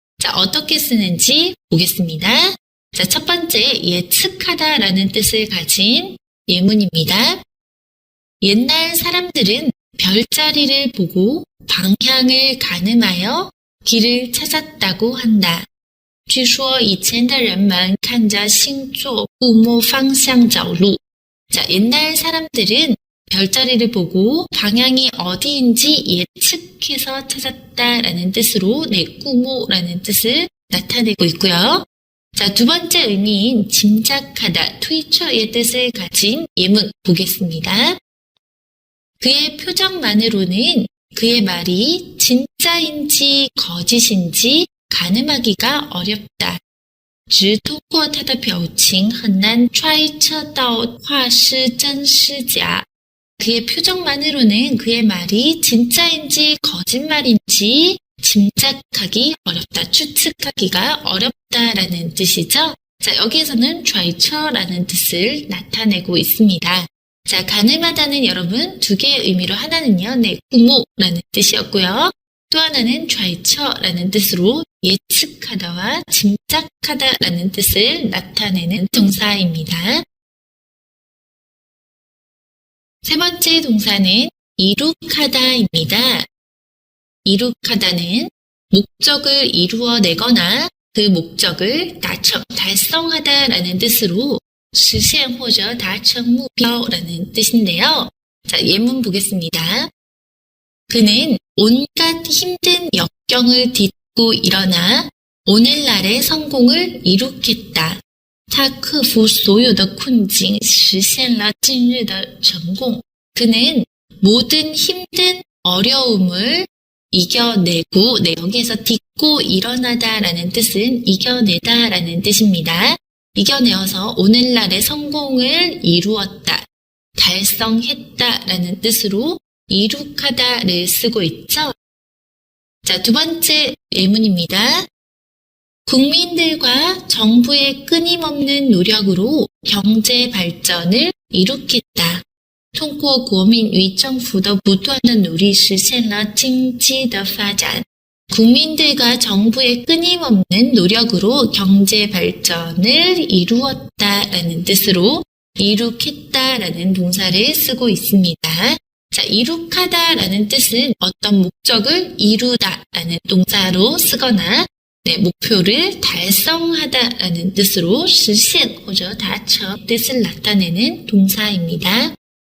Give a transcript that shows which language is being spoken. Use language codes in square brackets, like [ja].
[ko] 자, 어떻게 쓰는지 보겠습니다. 자, 첫 번째 예측하다라는 뜻을 가진 예문입니다. 옛날 사람들은 별자리를 보고 방향을 가늠하여 길을 찾았다고 한다. [zh] 据说以前的人们看着星座估摸方向找路. [ko] 자, 옛날 사람들은 별자리를 보고 방향이 어디인지 예측해서 찾았다라는 뜻으로 꾸모라는 뜻을 나타내고 있고요. 자, 두 번째 의미인 짐작하다,推测의 뜻을 가진 예문 보겠습니다. 그의 표정만으로는 그의 말이 진짜인지 거짓인지 가늠하기가 어렵다. [zh] 只通过他的表情很难揣测到话是真是假. [ko] 그의 표정만으로는 그의 말이 진짜인지 거짓말인지 짐작하기 어렵다, 추측하기가 어렵다라는 뜻이죠. 자, 여기에서는 좌이처라는 뜻을 나타내고 있습니다. 자, 가늠하다는 여러분 두 개의 의미로 하나는요, 구모라는 뜻이었고요. 또 하나는 좌이처라는 뜻으로 예측하다와 짐작하다라는 뜻을 나타내는 동사입니다. 세 번째 동사는 이룩하다입니다. 이룩하다는 목적을 이루어내거나 그 목적을 달성하다라는 뜻으로 [zh] 实现或者达成目标 [ko] 라는 뜻인데요. 자, 예문 보겠습니다. 그는 온갖 힘든 역경을 딛고 일어나 오늘날의 성공을 이룩했다. [zh] 他克服所有的困境，实现了今日的成功. [ko] 그는 모든 힘든 어려움을 이겨내고, 여기에서 딛고 일어나다라는 뜻은 이겨내다라는 뜻입니다. 이겨내어서 오늘날의 성공을 이루었다, 달성했다라는 뜻으로 이룩하다를 쓰고 있죠. 자, 두 번째 예문입니다. 국민들과 정부의 끊임없는 노력으로 경제 발전을 이룩했다. [zh] 通过国民与政府的不断的努力实现了经济的发展. [ko] 국민들과 정부의 끊임없는 노력으로 경제 발전을 이루었다라는 뜻으로 이룩했다라는 동사를 쓰고 있습니다. 자, 이룩하다라는 뜻은 어떤 목적을 이루다라는 동사로 쓰거나 목표를 달성하다라는 뜻으로 [zh] 实现 或者达成 [ko] 뜻을 나타내는 동사입니다.